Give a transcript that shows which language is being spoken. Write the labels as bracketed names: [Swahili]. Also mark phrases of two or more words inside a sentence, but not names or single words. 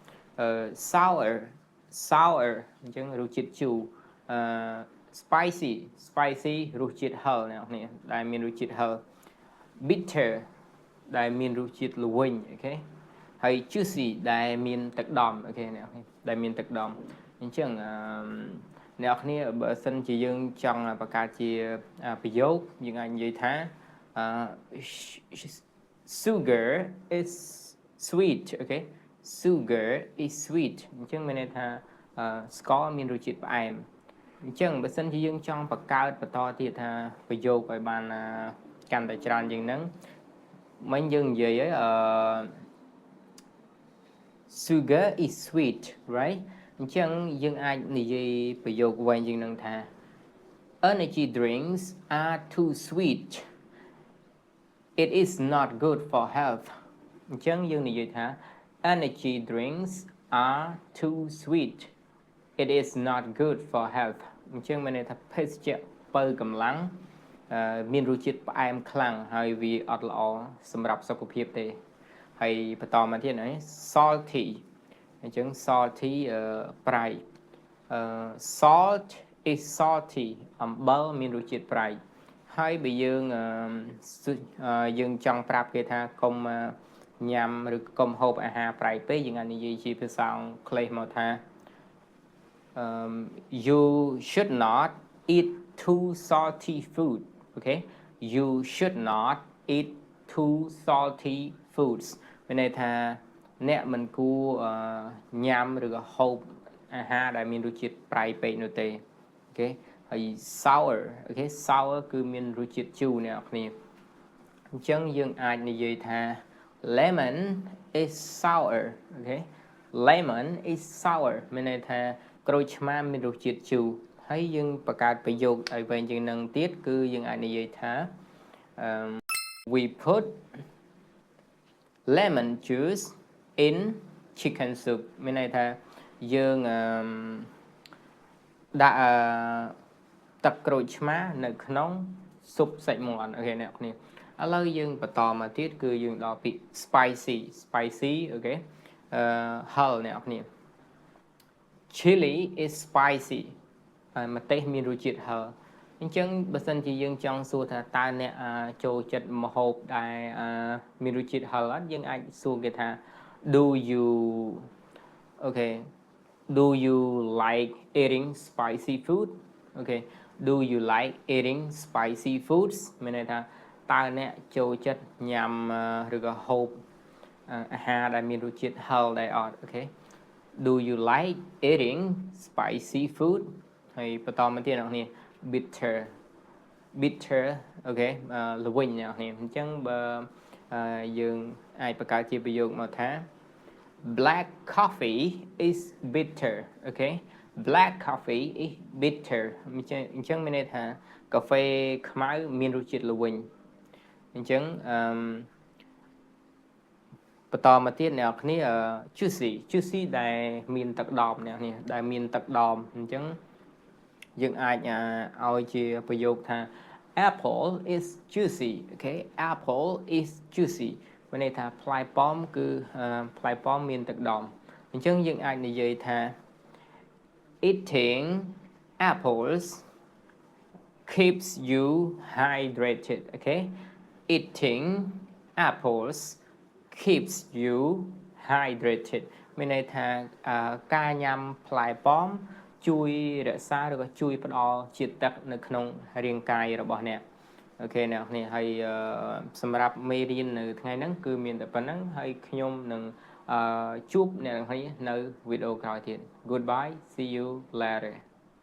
[Khmer] sour អញ្ចឹងរសជាតិជូរspicy រសជាតិហឹរអ្នកនរដែលមានរសជាតិហឹរ bitter ដែលមានរសជាតិល្វីងអូខេហើយ juicy ដែលមានទឹកដំអូខេអ្នកនរដែលមានទឹកដំអញ្ចឹងអ្នកនរបើសិនជាយើងចង់បង្កើតជាប្រយោគយើងអាចនិយាយថា [English] sugar is sweet [Khmer] អូខេ [English] sugar is sweet [Khmer] អញ្ចឹងមានន័យថាស្ករមានរសជាតិផ្អែមអញ្ចឹងបើសិនជាយើងចង់បង្កើតបន្តទៀតថាប្រយោគឲ្យបានកាន់តែច្រើនជាងហ្នឹងមិញយើងនិយាយហើយ [English] sugar is sweet right [Khmer] អញ្ចឹងយើងអាចនិយាយប្រយោគវិញជាងហ្នឹងថា [English] energy drinks are too sweet it is not good for health [Khmer] អញ្ចឹងយើងនិយាយថា [English] energy drinks are too sweet it is not good for health [Khmer] អញ្ចឹងមានន័យថាភេសជ្ជៈបើកម្លាំងមានរសជាតិផ្អែមខ្លាំងហើយវាអត់ល្អសម្រាប់សុខភាពទេហើយបន្តមកទៀតណា salty អញ្ចឹង salty ប្រៃ [English] salt is salty [Khmer] អំបិលមានរសជាតិប្រៃហើយបើ យើងចង់ប្រាប់គេថាកុំញ៉ាំឬកុំហូបអាហារប្រៃពេកយើងអាចនិយាយជាភាសាអង់គ្លេសមកថា [English] you should not eat too salty food okay you should not eat too salty foods [Khmer] មានន័យថាអ្នកមិនគួរញ៉ាំឬក៏ហូប អាហារដែលមានរសជាតិប្រៃពេកនោះទេអូខេហើយ sour អូខេ sour គឺមានរសជាតិជូរអ្នកនរអញ្ចឹងយើងអាចនិយាយថា [English] lemon is sour [Khmer] អូខេ [English] lemon is sour [Khmer] មានន័យថាក្រូចឆ្មាមានរសជាតិជូរហើយយើងបង្កើតប្រយោគឲ្យវិញជាងនឹងទៀតគឺយើងអាចនិយាយថា [English] we put lemon juice in chicken soup [Khmer] មានន័យថាយើងដាក់ទឹកក្រូចឆ្មានៅក្នុងស៊ុប សាច់មាន់អូខេអ្នកនរឥឡូវយើងបន្តមកទៀតគឺយើងដល់ពាក្យ spicy អូខេហឹរអ្នកនរ [English] chili is spicy [Khmer] ម្ទេសមានរសជាតិហឹរអញ្ចឹងបើសិនជាយើងចង់សួរថាតើអ្នកចូលចិត្តម្ហូបដែលមានរសជាតិហឹរអត់យើងអាចសួរគេថា do [English] you like eating spicy food okay do you like eating spicy foods [Khmer] មានន័យថាតើអ្នកចូលចិត្តញ៉ាំឬក៏ហូបអាហារដែលមានរសជាតិហឹរដែរអត់អូខេ [English] Do you like eating spicy food [Khmer] ហើយបន្តមកទៀតអ្នកនរ bitter អូខេល្វីងអ្នកនរអញ្ចឹងបើយើងអាចបង្កើតជាប្រយោគមកថា [English] black coffee is bitter [Khmer] អូខេ [English] black coffee is bitter [Khmer] អញ្ចឹងមានន័យថាកាហ្វេខ្មៅមានរសជាតិល្វីងអញ្ចឹង បន្តមកទៀតអ្នកនរ juicy ដែលមានទឹកដមអ្នកនរដែលមានទឹកដមអញ្ចឹងយើងអាចឲ្យជាប្រយោគថា apple [English] is juicy [Khmer] អូខេ [English] apple is juicy [Khmer] មានន័យថាផ្លែប៉ោមគឺផ្លែប៉ោមមានទឹកដមអញ្ចឹង យើងអាចនិយាយថា [English] eating apples keeps you hydrated អូខេ eating apples keeps you [Khmer] hydrated មានន័យថាការញ៉ាំផ្លែប៉ោមជួយរក្សាឬក៏ជួយផ្ដល់ជាតិទឹកនៅក្នុងរាងកាយរបស់អ្នកអូខេអ្នកនរហើយសម្រាប់មេរៀននៅថ្ងៃហ្នឹងគឺមានតែប៉ុណ្្នឹងហើយខ្ញុំនឹងជួបអ្នកនរនៅវីដេអូក្រោយទៀត [English] Goodbye see you later